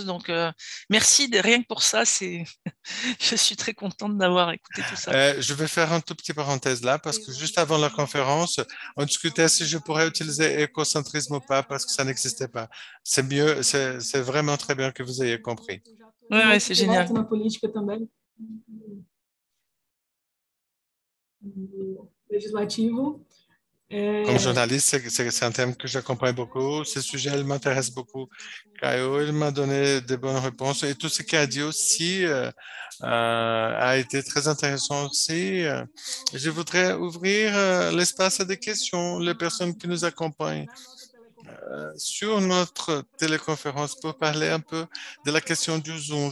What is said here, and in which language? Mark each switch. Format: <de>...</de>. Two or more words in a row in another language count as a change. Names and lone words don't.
<fr>Donc, merci, rien que pour ça, je suis très contente d'avoir écouté tout ça. Je vais faire un tout petit parenthèse là parce que juste avant la conférence, on discutait si je pourrais utiliser écocentrisme ou pas parce que ça n'existait pas. C'est mieux, c'est vraiment très bien que vous ayez compris. Ouais, c'est génial.</fr> <pt>Na política também, legislativo.</pt> <fr>Comme journaliste, c'est un thème que j'accompagne beaucoup. Ce sujet, il m'intéresse beaucoup. Caio, il m'a donné des bonnes réponses et tout ce qu'il a dit aussi a été très intéressant aussi. Je voudrais ouvrir l'espace à des questions, les personnes qui nous accompagnent sur notre téléconférence pour parler un peu de la question du Zoom.</fr>